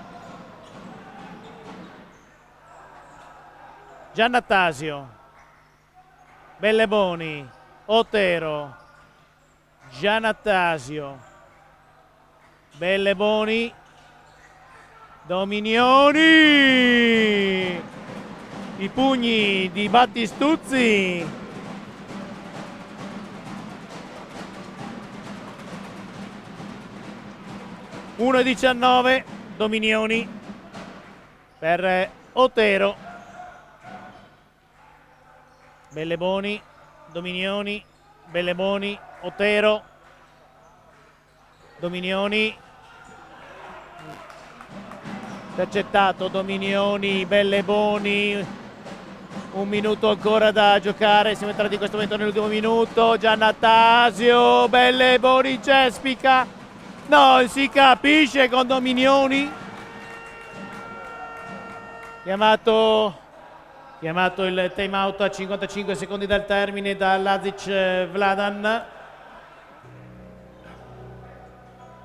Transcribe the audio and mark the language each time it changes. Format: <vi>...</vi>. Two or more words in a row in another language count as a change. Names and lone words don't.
<it>Giannattasio, Belleboni, Otero, Giannattasio, Belleboni, Dominioni. I pugni di Battistuzzi. (1,19) Dominioni per Otero. Belleboni, Dominioni, Belleboni, Otero, Dominioni. Intercettato Dominioni, Belleboni. 1 minuto ancora da giocare, siamo entrati in questo momento nell'ultimo minuto. Giannattasio, Belleboni, Cespica, non si capisce con Dominioni. Chiamato il</it> <en>time out</en> <it>a 55 secondi dal termine da Lazic Vladan.</it>